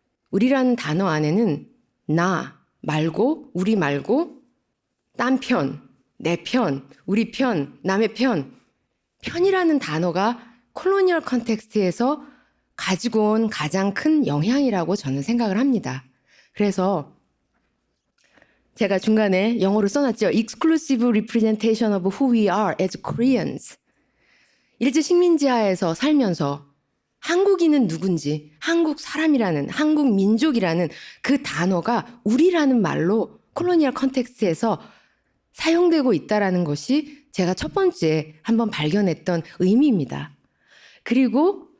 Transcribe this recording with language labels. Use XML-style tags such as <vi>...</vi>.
<ko>우리라는 단어 안에는 나 말고 우리 말고 딴 편, 내 편, 우리 편, 남의 편. 편이라는 단어가 콜로니얼 컨텍스트에서 가지고 온 가장 큰 영향이라고 저는 생각을 합니다. 그래서 제가 중간에 영어로 써놨죠.</ko> <en>Exclusive representation of who we are as Koreans.</en> <ko>일제 식민지하에서 살면서 한국인은 누군지, 한국 사람이라는, 한국 민족이라는 그 단어가 우리라는 말로 콜로니얼 컨텍스트에서 사용되고 있다는 것이 제가 첫 번째 한번 발견했던 의미입니다. 그리고</ko>